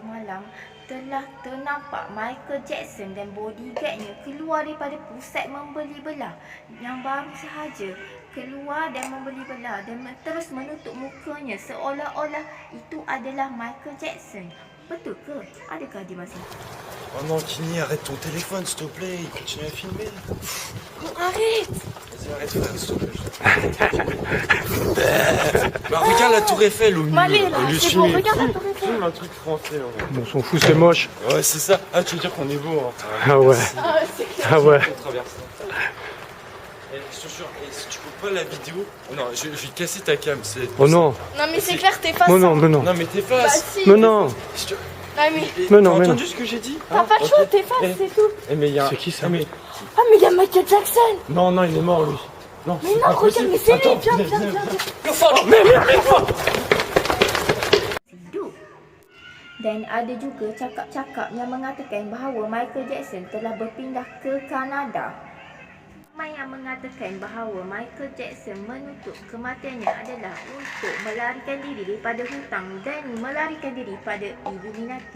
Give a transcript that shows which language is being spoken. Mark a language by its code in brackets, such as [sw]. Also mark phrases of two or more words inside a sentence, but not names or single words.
[ms] malam telah ternampak Michael Jackson dan bodyguardnya keluar daripada pusat membeli belah yang baru sahaja keluar dan membeli belah dan terus menutup mukanya seolah-olah itu adalah Michael Jackson. Betul ke? Adakah dia masih? [fr] Oh non, Kini, arrête ton téléphone, s'il te plaît, il continue à filmer. Oh, arrête! Vas-y, arrête, frère, s'il te plaît. Bah, regarde la tour Eiffel au milieu. Allez, là, au lieu de c'est bon, filmer. regarde la tour Eiffel. Filme un truc français, en fait. On s'en fout, c'est moche. Ouais, c'est ça. Ah, tu veux dire qu'on est beau, hein. Ah ouais. Ah ouais. On traverse ça. Eh, je te jure, si tu coupes pas la vidéo... Oh non, je vais casser ta cam. Oh non. Non, mais c'est clair, t'es face. Oh non, mais non. Non, mais t'es Bah, face. si. Mais non. Si tu- Ah, mais Mais non, T'as mais non. entendu ce que j'ai dit? t'as pas le choix, t'es face, Eh. c'est tout. Eh, mais il y a... C'est qui, ça? Ah, mais... Ah, mais il y a Michael Jackson. Non, non, il est mort, lui. Non, Mais non, regarde, mais c'est lui. Viens, viens, viens. [ms] Hidup. Dan ada juga cakap-cakap yang mengatakan bahawa Michael Jackson telah berpindah ke Kanada. Ramai yang mengatakan bahawa Michael Jackson menutup kematiannya adalah untuk melarikan diri daripada hutang dan melarikan diri pada Illuminati.